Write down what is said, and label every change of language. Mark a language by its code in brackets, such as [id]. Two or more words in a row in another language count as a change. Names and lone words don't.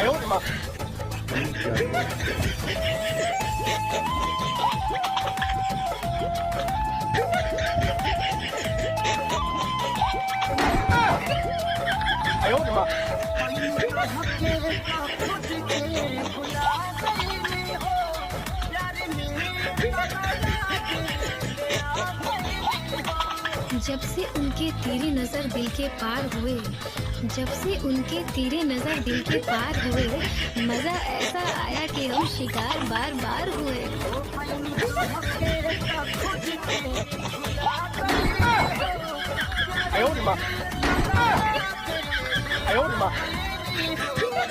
[zh] 妈！哎呦我的妈 [hi] जब से उनके तेरी नजर दिल के पार हुए, जब से उनके तेरी नजर दिल के पार हुए, मजा ऐसा आया कि हम शिकार बार बार हुए। [zh] 哎呦我的妈！哎呦我的妈！